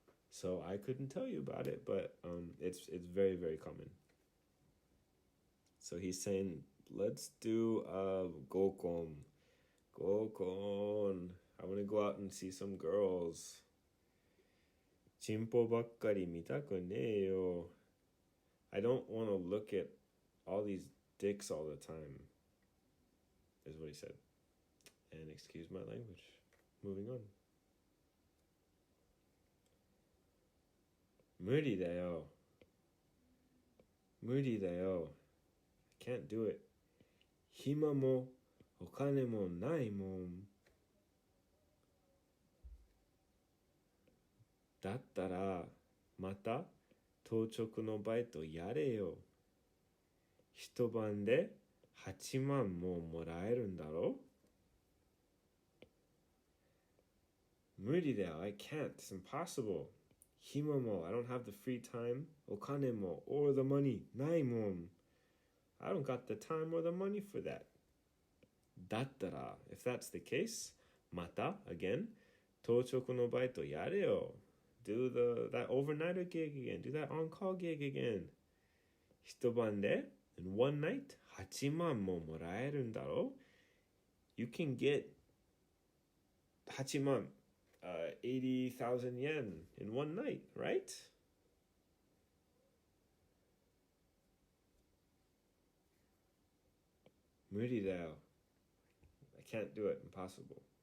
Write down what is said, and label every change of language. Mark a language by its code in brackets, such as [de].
[en] So I couldn't tell you about it, but it's very, very common. So he's saying, let's do Gokon. Gokon. I want to go out and see some girls. [ja] チンポばっかり見たくねえよ. [en] I don't want to look at all these dicks all the time, is what he said. And excuse my language. Moving on. [ja] 無理だよ.無理だよ. [en] I can't do it. [ja] 暇もお金もないもん. だったらまた当直のバイトやれよ。一晩で8万ももらえるんだろ。無理だよ. [en] I can't. It's impossible. [ja] 暇も [en] I don't have the free time. [ja] お金も [en] or the money [ja] ないもん. [en] I don't got the time or the money for that. [ja] だったら [en] if that's the case, [ja] また [en] again [ja] 当直のバイトやれよ. [en] Do that overnighter gig again. Do that on-call gig again. [ja] 一晩で [en] in one night [ja] 8万ももらえるんだろ. [en] You can get 8万, 80,000 yen in one night, right? [ja] 무리だよ. [en] I can't do it. Impossible.